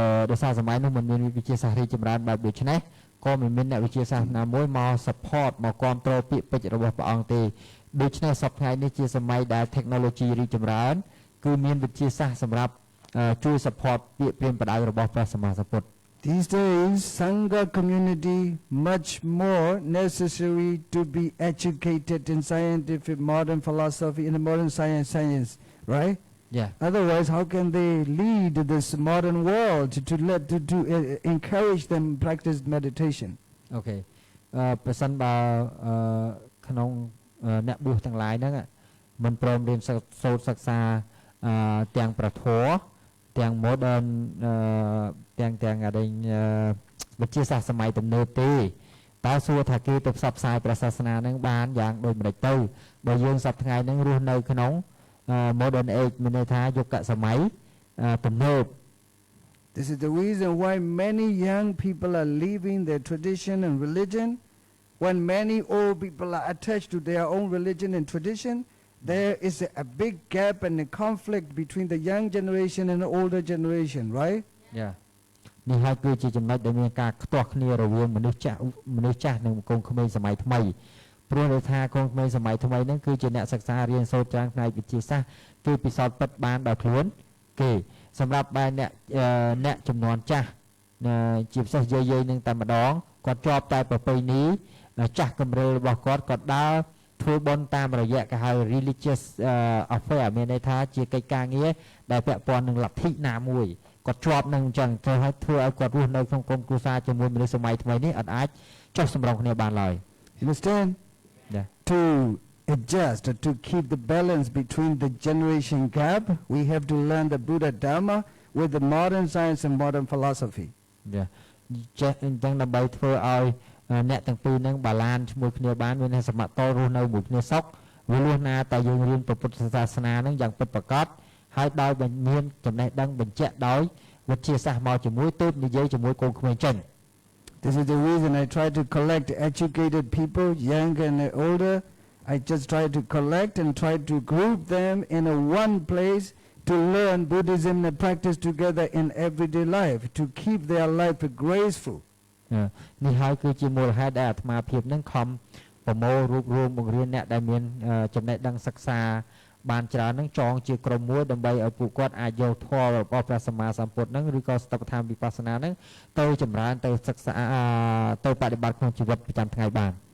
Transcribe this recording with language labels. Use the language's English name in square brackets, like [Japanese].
[Khmer] ដោយសារសម័យនោះមិនមានវិទ្យាសាស្ត្ររីកចម្រើនបែបដូចនេះក៏មិនមានអ្នកវិទ្យាសាស្ត្រណាមួយមក support មកគ្រប់គ្រងពាក្យពេចន៍របស់ព្រះអង្គទេដូច្នេះសប្តាហ៍នេះជាសម័យដែល technology រីកចម្រើនគឺមានវិទ្យាសាស្ត្រសម្រាប់ជួយ support ពាក្យព្រាហ្មណ៍បដៅរបស់ព្រះសម្មាសម្ពុទ្ធ [English] These days, Sangha community much more necessary to be educated in scientific modern philosophy in the modern science, right? Yeah. Otherwise, how can they lead this modern world to encourage them practice meditation? Okay. [Khmer] ប្រសិនបើក្នុងអ្នកបួសទាំងឡាយហ្នឹងមិនព្រមរៀនសូត្រសិក្សាទាំងប្រធរទាំង modern ទាំងអីវិទ្យាសាស្ត្រសម័យទំនើបទេតើសួរថាគេទៅផ្សព្វផ្សាយព្រះសាសនានឹងបានយ៉ាងដូចម្ដេចទៅបើយើងសប្តាហ៍ថ្ងៃហ្នឹងរស់នៅក្នុង [English] modern age [Khmer] មានន័យថាយុគសម័យទំនើប [English] This is the reason why many young people are leaving their tradition and religion. When many old people are attached to their own religion and tradition, there is a big gap and a conflict between the young generation and the older generation, right? Yeah. [Khmer] នេះហើយគឺជាចំណុចដែលមានការខ្ទាស់គ្នារវាងមនុស្សចាស់និងកូនក្មេងសម័យថ្មីព្រោះដែលថាកូនក្មេងសម័យថ្មីហ្នឹងគឺជាអ្នកសិក្សារៀនសូត្រច្រើនផ្នែកវិទ្យាសាស្ត្រគឺពិសោធន៍ពិតបានដោយខ្លួនគេសម្រាប់បែរអ្នកចំនួនចាស់ ជាពិសេសយាយនឹងតែម្ដងគាត់ជាប់តែប្រពៃណីចាស់កម្រិលរបស់គាត់ដើរធ្វើបុណ្យតាមរយៈគេហៅ [English] religious affair [Khmer] មានន័យថាជាកិច្ចការងារដែលពាក់ព័ន្ធនឹងលទ្ធិណាមួយគាត់ជាប់នឹងអញ្ចឹងធ្វើឲ្យគាត់រស់នៅក្នុងក្រុមគ្រួសារជាមួយមនុស្សសម័យថ្មីនេះអត់អាចចុះសម្រុងគ្នាបានឡើយ [English] Understand? Yeah. To adjust to keep the balance between the generation gap. We have to learn the Buddha Dharma with the modern science and modern philosophy. [Khmer] ចេះអញ្ចឹងដើម្បីធ្វើឲ្យអ្នកទាំងពីរហ្នឹងបាឡានជាមួយគ្នាបានមានសមត្ថភាពរស់នៅមួយគ្នាសុខវាលុះណាតែយើងរៀនពុទ្ធសាសនាហ្នឹងយ៉ាងពិតប្រាកដហើយដោយមានចំណេះដឹងបញ្ជាក់ដោយវិទ្យាសាស្ត្រមកជាមួយទើបនិយាយជាមួយកូនក្មេងចេញ [English] This is the reason I try to collect educated people, young and older. I just try to collect and try to group them in a one place to learn Buddhism and practice together in everyday life, to keep their life graceful. [Khmer] នេះហើយគឺជាមូលហេតុដែលអាត្មាភាពនឹងខំប្រមូលរួបរวมបង្រៀនអ្នកដែលមានចំណេះដឹងសិក្សាបានច្រើននឹងចងជាក្រុមមួយដើម្បីឲ្យពួកគាត់អាចយកធម៌របស់ព្រះសម្មាសម្ពុទ្ធនឹងឬក៏ស្តបដ្ឋានវិបស្សនានឹងទៅចម្រើនទៅសិក្សាទៅបដិបត្តិក្នុងជីវិតប្រចាំថ្ងៃបាន